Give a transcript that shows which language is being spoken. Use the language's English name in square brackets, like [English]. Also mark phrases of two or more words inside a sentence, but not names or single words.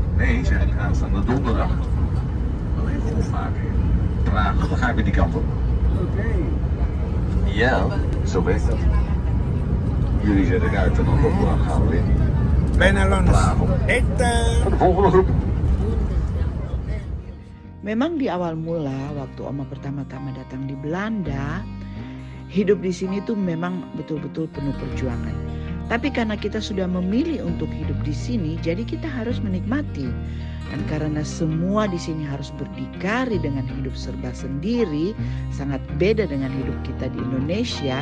[Dutch] Nee, zeg ik, aanstaande donderdag. Nog even opmaken. Praag, dan ga ik weer die kant op. Ja, zo werkt dat. Jullie zetten uit en dan donderdag gaan we weer. Vanavond. Voor de volgende groep. [Indonesian] Memang di awal mula waktu Oma pertama-tama datang di Belanda, hidup di sini tuh memang betul-betul penuh perjuangan. Tapi karena kita sudah memilih untuk hidup di sini, jadi kita harus menikmati. Dan karena semua di sini harus berdikari dengan hidup serba sendiri, sangat beda dengan hidup kita di Indonesia.